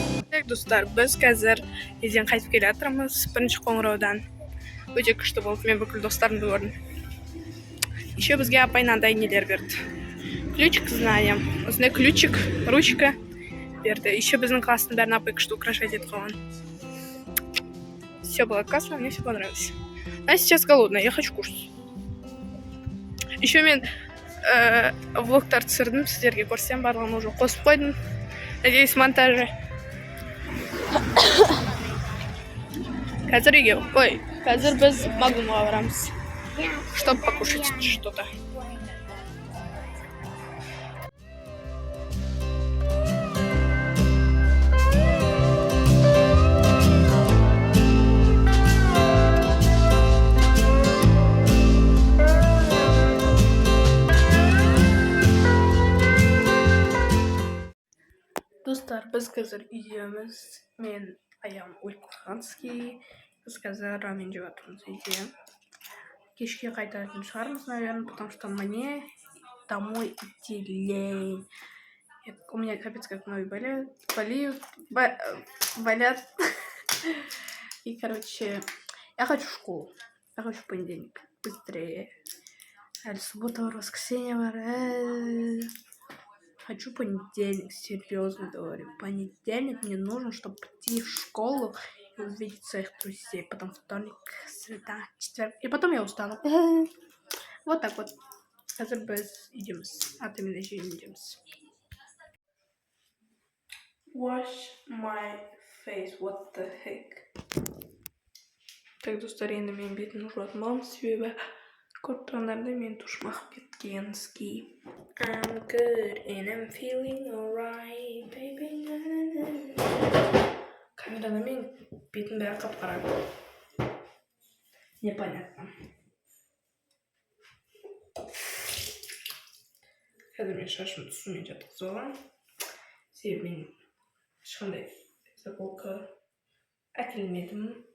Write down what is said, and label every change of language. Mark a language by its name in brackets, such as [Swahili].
[Kazakh] Так, достар, біз қазір елден қайтып келе жатырмыз бірінші қоңыраудан. Өте күшті болды, мен бүкіл достарымды көрдім. Еще бізге апай мынандай нелер берді. [Russian] Ключик с знанием. [Kazakh] Осындай ключик, ручка берді. Еще біздің класстың бәрін апай күшті украшать етіп қойған. [Russian] Все было классно, мне все понравилось. А сейчас голодная, я хочу кушать. [Kazakh] Еще мен влогтарды түсірдім, сіздерге көрсем, барлығын уже қосып қойдым. Надеюсь, монтажы. Қазір үйге, қазір біз магнумға барамыз, [Russian] чтобы покушать что-то. [Kazakh] Достар, біз қазір үйдеміз. Мен аяғым Ольгуханский. Біз қазір рамен жеп жатырмыз үйде. Кешке қайтатын шығармыз, [Russian] наверное, потому что мне домой идти лень. У меня капец как ноги болят. И, короче, я хочу в школу. Я хочу в понедельник. Быстрее. Суббота, воскресенье. Хочу понедельник, серьезно говорю. Понедельник мне нужен, чтобы пойти в школу и увидеть своих друзей. Потом вторник, среда, четверг. И потом я устану. Вот так вот. [Kazakh] Қазір біз идеміз. [Russian] А именно еще идеміз. [English] Wash my face. What the heck? [Kazakh] Так, достар, енді мен бетімді жуатмауым себебі көп тұрғандарда мен тушым ағып кеткен ски. [English] I'm good and I'm feeling alright, baby. [Kazakh] Камерада мен бетім бәрі қап-қара. [Russian] Непонятно. [Kazakh] Қазір мен шашымды сумен жатқызып аламын. Себебі мен ешқандай заколка әкелмедім.